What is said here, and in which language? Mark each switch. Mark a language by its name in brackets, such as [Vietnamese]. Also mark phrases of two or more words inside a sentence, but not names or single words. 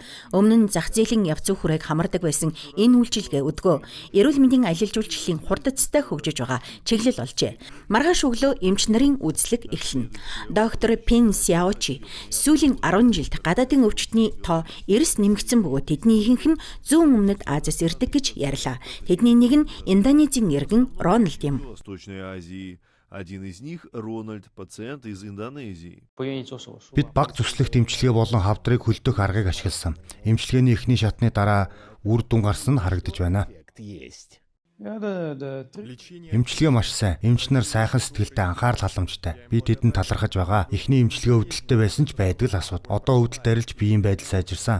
[Mongolian] Өмнө нь зах зээлийн яв зүүх хүрээг хамардаг байсан энэ үйлчилгээ өдгөө эрүүл мэндийн аялал жуулчлалын хурдцтай хөгжиж байгаа чиглэл олжээ. Маргааш өглөө эмч нарын үзлэг эхэлнэ. Доктор Пин Сяочи сүүлийн 10 жилд гадаадын өвчтний тоо эрс нэмэгдсэн бөгөөд тэдний ихэнх нь зүүн өмнөд Азиас ирдэг гэж ярьлаа. Тэдний нэг нь Индонезийн иргэн Рональд юм. [Russian] Один из них Рональд, пациент из Индонезии. [Mongolian] Бид баг зүслэх дэмжлэгээ болон хавдрыг хөлдөх аргыг ашигласан. Эмчилгээний эхний шатны дараа үр дүн гарсан нь харагдаж байна. Эмчилгээ маш сайн. Эмч нар сайхан сэтгэлтэй анхаарал халамжтай. Би тэдэнд талархаж байгаа. Эхний эмчилгээ өвдөлттэй байсан ч байдаг л асууд. Одоо өвдөлт арилж биеийн байдал сайжирсан.